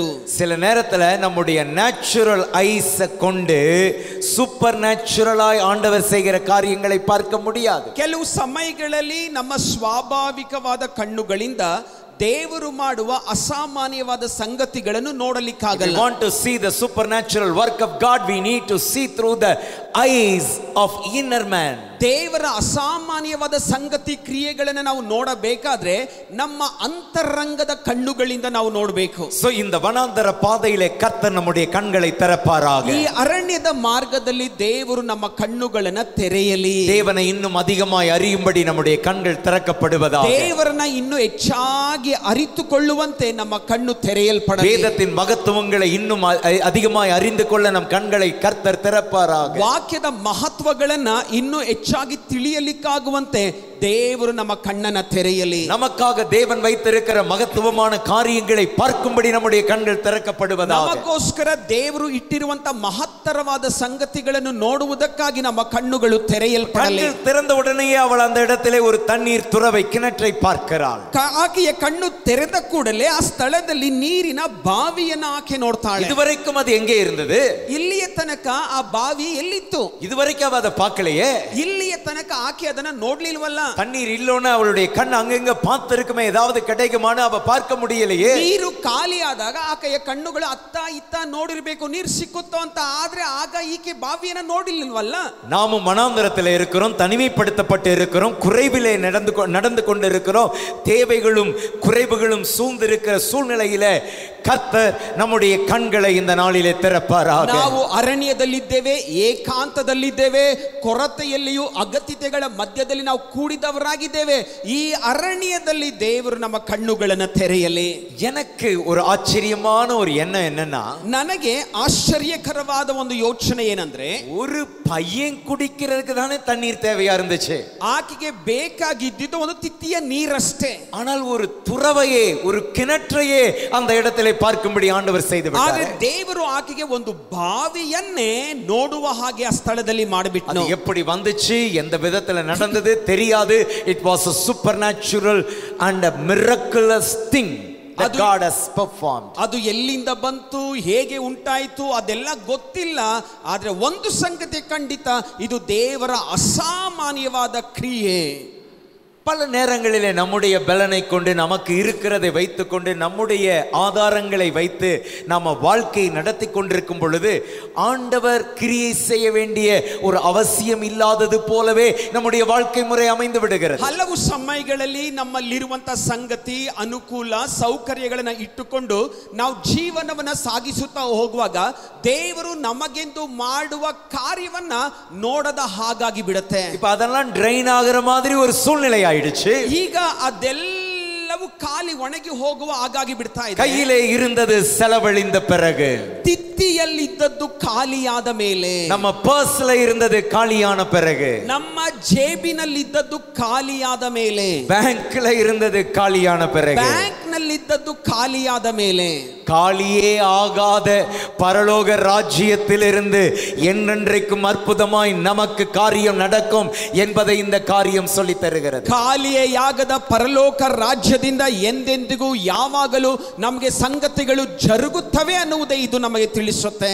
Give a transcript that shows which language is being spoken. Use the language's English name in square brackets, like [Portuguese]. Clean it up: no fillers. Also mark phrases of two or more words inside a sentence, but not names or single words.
[Tamil] சில நேரத்துல நம்முடைய [English] natural eyes [Tamil] கொண்டு சூப்பர் நேச்சுரலாய் ஆண்டவர் செய்கிற காரியங்களை பார்க்க முடியாது. [Kannada] ಕೆಲವು ಸಮಯಗಳಲ್ಲಿ ನಮ್ಮ ಸ್ವಾಭಾವಿಕವಾದ ಕಣ್ಣುಗಳಿಂದ ದೇವರು ಮಾಡುವ ಅಸಾಮಾನ್ಯವಾದ ಸಂಗತಿಗಳನ್ನು ನೋಡಲಿಕ್ಕಾಗಲ್ಲ. [English] If we want to see the supernatural work of God, we need to see through the eyes of inner man. [Kannada] ದೇವರ ಅಸಾಮಾನ್ಯವಾದ ಸಂಗತಿ ಕ್ರಿಯೆಗಳನ್ನು ನಾವು ನೋಡಬೇಕಾದ್ರೆ ನಮ್ಮ ಅಂತರಂಗದ ಕಣ್ಣುಗಳಿಂದ ನಾವು ನೋಡಬೇಕು. [Tamil] So இந்த வனாந்தர பாதையிலே கர்த்தர் நம்முடைய கண்களை திறப்பாராக. [Kannada] ಈ ಅರಣ್ಯದ ಮಾರ್ಗದಲ್ಲಿ ದೇವರು ನಮ್ಮ ಕಣ್ಣುಗಳನ್ನು ತೆರೆಯಲಿ. [Tamil] தேவனை இன்னும் அதிகமாய் அறியும்படி நம்முடைய கண்கள் திறக்கப்படுவதாக. [Kannada] ದೇವರನ್ನ ಇನ್ನೂ ಹೆಚ್ಚಾಗಿ ಅರಿತುಕೊಳ್ಳುವಂತೆ ನಮ್ಮ ಕಣ್ಣು ತೆರೆಯಲ್ಪಡಲಿ. [Tamil] வேதத்தின் மகத்துவங்களை இன்னும் அதிகமாய் அறிந்து கொள்ள நம் கண்களை கர்த்தர் திறப்பாராக. [Kannada] ವಾಕ್ಯದ ಮಹತ್ವಗಳನ್ನ ಇನ್ನೂ ಹೆಚ್ಚಾಗಿ ತಿಳಿಯಲಿಕ್ಕಾಗುವಂತೆ ದೇವರು ನಮ್ಮ ಕಣ್ಣನ್ನ ತೆರೆಯಲಿ. [Tamil] நமக்காக தேவன் வைத்திருக்கிற மகத்துவமான காரியங்களை பார்க்கும்படி நம்முடைய கண்கள் திறக்கப்படுவதாக. [Kannada] ನಮಗೋಸ್ಕರ ದೇವರು ಇಟ್ಟಿರುವಂತ ಮಹತ್ತರವಾದ ಸಂಗತಿಗಳನ್ನು ನೋಡುವುದಕ್ಕಾಗಿ ನಮ್ಮ ಕಣ್ಣುಗಳು ತೆರೆಯಲ್ಪಡಲಿ. [Tamil] கண்கள் திறந்த உடனேயே அவள் அந்த இடத்திலே ஒரு தண்ணீர் துறவை கிணற்றை பார்க்கிறாள். [Kannada] ಆಕೆಯ ಕಣ್ಣು ತೆರೆದ ಕೂಡಲೇ ಆ ಸ್ಥಳದಲ್ಲಿ ನೀರಿನ ಬಾವಿಯನ್ನ ಆಕೆ ನೋಡ್ತಾಳೆ. [Tamil] இதுவரைக்கும் அது எங்கே இருந்தது? [Kannada] ಇಲ್ಲಿಯ ತನಕ ಆ ಬಾವಿ ಎಲ್ಲಿತ್ತು? [Tamil] இதுவரைக்கும் அவ அதை பார்க்கலையே. [Kannada] ಇಲ್ಲಿಯ ತನಕ ಆಕೆ ಅದನ್ನ ನೋಡ್ಲಿಲ್ವಲ್ಲ. [Tamil] தண்ணீர் இல்லோன்னு அவளுடைய கண் அங்கங்க பார்த்திருக்குமே, ஏதாவது கிடைக்குமான்னு அவ பார்க்க முடியலையே. [Kannada] ನೀರು ಖಾಲಿ ಆದಾಗ ಆಕೆಯ ಕಣ್ಣುಗಳು ಅತ್ತ ಇತ್ತ ನೋಡಿರ್ಬೇಕು, ನೀರು ಸಿಕ್ಕುತ್ತೋ ಅಂತ. ಆದ್ರೆ ಆಗ ಈಕೆ ಬಾವಿಯನ್ನ ನೋಡಿಲ್ವಲ್ಲ. [Tamil] நாமும் வனாந்தரத்தில் இருக்கிறோம், தனிமைப்படுத்தப்பட்டு இருக்கிறோம், குறைவிலே நடந்து கொண்டிருக்கிறோம். தேவைகளும் குறைவுகளும் சூழ்ந்திருக்கிற சூழ்நிலையில கர்த்தர் நம்முடைய கண்களை இந்த நாளிலே திறப்பாராக. [Kannada] ನಾವು ಅರಣ್ಯದಲ್ಲಿದ್ದೇವೆ, ಏಕಾಂತದಲ್ಲಿದ್ದೇವೆ, ಕೊರತೆಯಲ್ಲಿಯೂ ಅಗತ್ಯತೆಗಳ ಮಧ್ಯದಲ್ಲಿ ನಾವು ಕೂಡಿದವರಾಗಿದ್ದೇವೆ. ಈ ಅರಣ್ಯದಲ್ಲಿ ದೇವರು ನಮ್ಮ ಕಣ್ಣುಗಳನ್ನು ತೆರೆಯಲಿ. [Tamil] எனக்கு ஒரு ஆச்சரியமான ஒரு எண்ணம் என்னன்னா, [Kannada] ನನಗೆ ಆಶ್ಚರ್ಯಕರವಾದ ಒಂದು ಯೋಚನೆ ಏನಂದ್ರೆ, [Tamil] ஒரு பையன் குடிக்கிறதுக்கு தானே தண்ணீர் தேவையா இருந்துச்சு. [Kannada] ಆಕೆಗೆ ಬೇಕಾಗಿದ್ದಿದ್ದು ಒಂದು ತಿತ್ತಿಯ ನೀರಷ್ಟೇ. [Tamil] ஆனால் ஒரு துறவையே, ஒரு கிணற்றையே அந்த இடத்திலே பார்க்கும்படி ஆண்டவர் செய்து விட்டார். [Kannada] ಆದರೆ ದೇವರು ಆಕೆಗೆ ಒಂದು ಬಾವಿಯನ್ನೇ ನೋಡುವ ಹಾಗೆ ಆ ಸ್ಥಳದಲ್ಲಿ ಮಾಡಿಬಿಟ್ನು. [Tamil] அது எப்படி வந்துச்சு, எந்த விதத்துல நடந்தது தெரியாது. [English] It was a supernatural and a miraculous thing that God has performed. [Kannada] ಅದು ಎಲ್ಲಿಂದ ಬಂತು, ಹೇಗೆ ಉಂಟಾಯಿತು ಅದೆಲ್ಲ ಗೊತ್ತಿಲ್ಲ. ಆದ್ರೆ ಒಂದು ಸಂಗತಿ ಖಂಡಿತ, ಇದು ದೇವರ ಅಸಾಮಾನ್ಯವಾದ ಕ್ರಿಯೆ. [Tamil] பல நேரங்களிலே நம்முடைய பலனை கொண்டு, நமக்கு இருக்கிறதை வைத்துக்கொண்டு, நம்முடைய ஆதாரங்களை வைத்து நாம வாழ்க்கை நடத்தி கொண்டிருக்கும் பொழுது ஆண்டவர் கிரியை செய்ய வேண்டிய ஒரு அவசியம் இல்லாதது போலவே நம்முடைய வாழ்க்கை முறை அமைந்து விடுகிறது. [Kannada] ಹಲವು ಸಮಯಗಳಲ್ಲಿ ನಮ್ಮಲ್ಲಿರುವಂತ ಸಂಗತಿ, ಅನುಕೂಲ, ಸೌಕರ್ಯಗಳನ್ನ ಇಟ್ಟುಕೊಂಡು ನಾವು ಜೀವನವನ್ನ ಸಾಗಿಸುತ್ತಾ ಹೋಗುವಾಗ ದೇವರು ನಮಗೆಂದು ಮಾಡುವ ಕಾರ್ಯವನ್ನ ನೋಡದ ಹಾಗಾಗಿ ಬಿಡುತ್ತೆ. [Tamil] இப்ப அதெல்லாம் ட்ரெயின் ஆகிற மாதிரி ஒரு சூழ்நிலை ஆயிடுச்சு. [Kannada] ಈಗ ಅದೆಲ್ಲವೂ ಖಾಲಿ ಒಣಗಿ ಹೋಗುವ ಹಾಗಾಗಿ ಬಿಡ್ತಾ ಇದೆ. [Tamil] கையிலே இருந்தது செலவழிந்த பிறகு, [Kannada] ತಿತ್ತಿಯಲ್ಲಿದ್ದದ್ದು ಖಾಲಿಯಾದ ಮೇಲೆ, [Tamil] நம்ம பர்ஸ்ல இருந்தது காலியான பிறகு, [Kannada] ನಮ್ಮ ಜೇಬಿನಲ್ಲಿದ್ದದ್ದು ಖಾಲಿಯಾದ ಮೇಲೆ, [Tamil] பேங்க்ல இருந்தது காலியான பிறகு, [Kannada] ಬ್ಯಾಂಕ್ ನಲ್ಲಿದ್ದದ್ದು ಖಾಲಿಯಾದ ಮೇಲೆ, [Tamil] காலியே ஆகாத பரலோக ராஜ்யத்திலிருந்து என்றென்றைக்கும் அற்புதமாய் நமக்கு காரியம் நடக்கும் என்பதை இந்த காரியம் சொல்லி தருகிறது. [Kannada] ಖಾಲಿಯೇ ಆಗದ ಪರಲೋಕ ರಾಜ್ಯದಿಂದ ಎಂದೆಂದಿಗೂ ಯಾವಾಗಲೂ ನಮಗೆ ಸಂಗತಿಗಳು ಜರುಗುತ್ತವೆ ಅನ್ನುವುದೇ ಇದು ನಮಗೆ ತಿಳಿಸುತ್ತೆ.